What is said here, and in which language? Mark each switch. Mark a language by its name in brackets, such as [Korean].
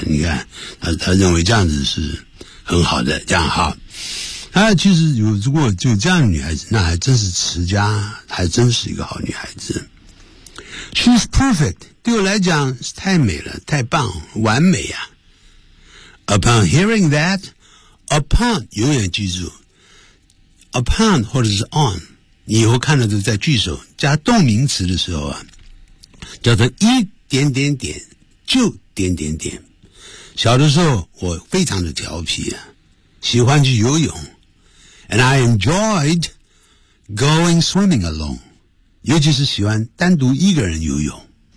[Chinese] 你看他认为这样子是很好的，这样好。他其实如果就这样的女孩子，那还真是持家，还真是一个好女孩子。 [English] She's perfect， [Chinese] 对我来讲是太美了，太棒，完美啊。 [English] Upon hearing that， [Chinese] upon 永远记住。 Upon 或者是 on， 你以后看到都在句首加动名词的时候啊，叫做一点点点就点点点。小的时候我非常的调皮啊，喜欢去游泳 ， [English] and I enjoyed going swimming alone， [Chinese] 尤其是喜欢单独一个人游泳。